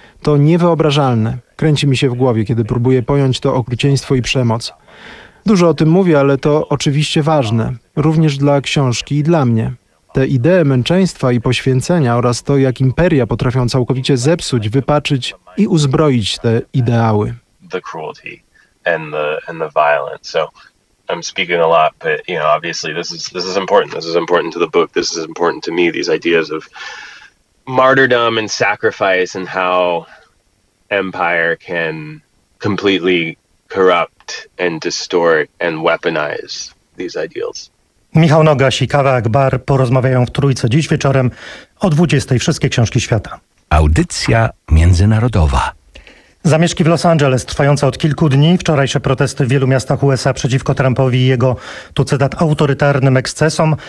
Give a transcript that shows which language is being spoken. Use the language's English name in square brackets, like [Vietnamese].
[Polish] To niewyobrażalne. Kręci mi się w głowie, kiedy próbuję pojąć to okrucieństwo i przemoc. Dużo o tym mówię, ale to oczywiście ważne. Również dla książki i dla mnie. Te idee męczeństwa i poświęcenia oraz to, jak imperia potrafią całkowicie zepsuć, wypaczyć i uzbroić te ideały. [English] The cruelty and the violence. So I'm speaking a lot, but you know, obviously this is important. This is important to the book. This is important to me. These ideas of martyrdom and sacrifice and how empire can completely corrupt and distort and weaponize these ideals. [Polish] Michał Nogaś i Kaveh Akbar porozmawiają w Trójce dziś wieczorem o 20:00. Wszystkie książki świata. Audycja międzynarodowa. Zamieszki w Los Angeles trwające od kilku dni, wczorajsze protesty w wielu miastach USA przeciwko Trumpowi i jego, tu cytat, autorytarnym ekscesom.